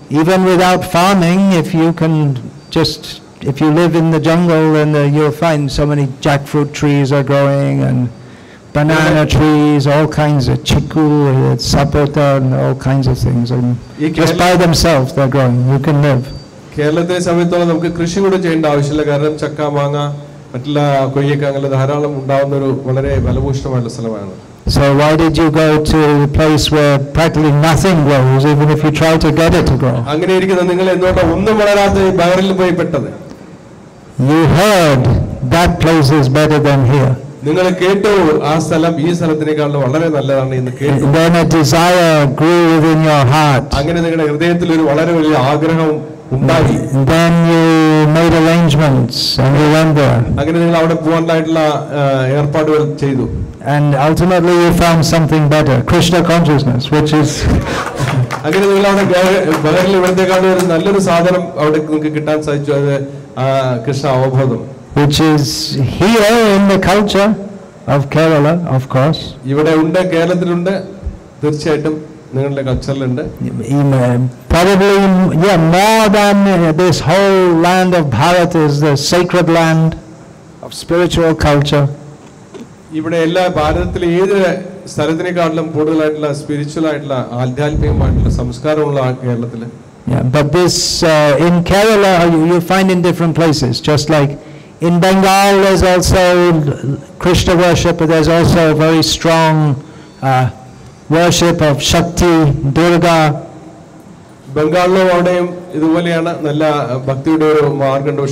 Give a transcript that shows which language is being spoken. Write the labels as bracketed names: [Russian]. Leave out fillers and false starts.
[English] Even without farming, if you live in the jungle, then you'll find so many jackfruit trees are growing and banana trees, all kinds of chiku, sapota, and all kinds of things. And just by themselves they're growing. You can live. [Malayalam] കേരളത്തിലെ സമയത്തോളം നമുക്ക് കൃഷി കൂടെ ചെയ്യേണ്ട ആവശ്യമില്ല. കാരണം ചക്ക, മാങ്ങ, മറ്റുള്ള കൊയ്യക്ക അങ്ങനെ ധാരാളം ഉണ്ടാവുന്ന ഒരു വളരെ ഫലഭൂഷ്ടമായിട്ടുള്ള സ്ഥലമാണ്. [English] So why did you go to a place where practically nothing grows, even if you try to get it to grow? [Malayalam] അങ്ങനെ ഇരിക്കുന്ന നിങ്ങൾ എന്തുകൊണ്ടാണ് ഒന്നും വളരാത്ത ബഹ്റിനിൽ പോയി പെട്ടത്? [English] You heard that place is better than here. [Malayalam] നിങ്ങൾ കേട്ടു ആ സ്ഥലം ഈ സ്ഥലത്തിനേക്കാൾ വളരെ നല്ലതാണ് എന്ന് കേട്ടു. [English] Then a desire grew within your heart. [Malayalam] അങ്ങനെ നിങ്ങളുടെ ഹൃദയത്തിൽ ഒരു വളരെ വലിയ ആഗ്രഹം ഉണ്ടായി. [English] Then you made arrangements and you went there. [Malayalam] അങ്ങനെ നിങ്ങൾ അവിടെ പോകാനായിട്ടുള്ള ഏർപ്പാടുകൾ ചെയ്തു. [English] And ultimately you found something better, Krishna consciousness, which is [Malayalam] അങ്ങനെ നിങ്ങൾ അവിടെ ബഹ്റിനിൽ ഇവിടത്തെക്കാളും ഒരു നല്ലൊരു സാധനം അവിടെ നിങ്ങൾക്ക് കിട്ടാൻ സാധിച്ചു. അത് കൃഷ്ണ അവബോധം, [English] which is here in the culture of Kerala, of course. [Malayalam] ഇവിടെ ഉണ്ട്, കേരളത്തിലുണ്ട്, തീർച്ചയായിട്ടും നിങ്ങളുടെ കൾച്ചറിലുണ്ട്. [English] Probably more than this whole land of Bharat is the sacred land of spiritual culture. [Malayalam] ഇവിടെ എല്ലാ ഭാരതത്തിലെ ഏത് സ്ഥലത്തിനേക്കാളും കൂടുതലായിട്ടുള്ള സ്പിരിച്വൽ ആയിട്ടുള്ള ആധ്യാത്മികമായിട്ടുള്ള സംസ്കാരമുള്ള കേരളത്തില്. [English] Yeah, but this in Kerala you find in different places, just like in Bengal there's also Krishna worship, but there's also a very strong worship of Shakti, Durga. [Malayalam] ബംഗാളിലും അവിടെയും ഇതുപോലെയാണ് നല്ല ഭക്തിയുടെ ഒരു മാർഗമുണ്ട്.